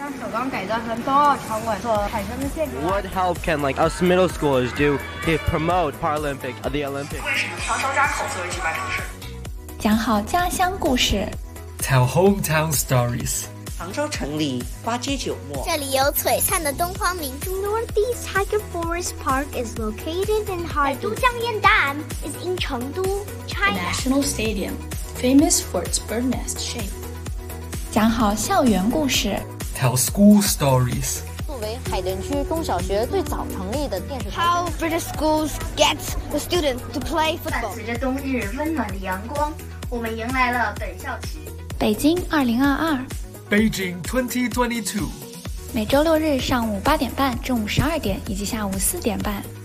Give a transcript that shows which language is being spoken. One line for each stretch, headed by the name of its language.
English: What help can like us middle schoolers do to promote Paralympic of the Olympics?
Chinese: 为什么长江扎口作为举办城市？讲好家乡故事。
English: Tell hometown stories.
Chinese: 杭州城里花街酒陌。这里有璀璨的东方明珠。
English: Northeast Tiger Forest Park is located in Harbin. 都江堰岸 is in Chengdu, China. The National Stadium, famous for its bird nest shape.
Chinese: 讲好校园故事。
English: Tell school stories.
Chinese: 作为海淀区中小学最早成立的电视台。
English: How British schools get the students to play football.
Chinese: 伴随着冬日温暖的阳光，我们迎来了本校期。北京2022。
English: Beijing 2022。
Chinese: 每周六日上午8点半、中午12点以及下午4点半。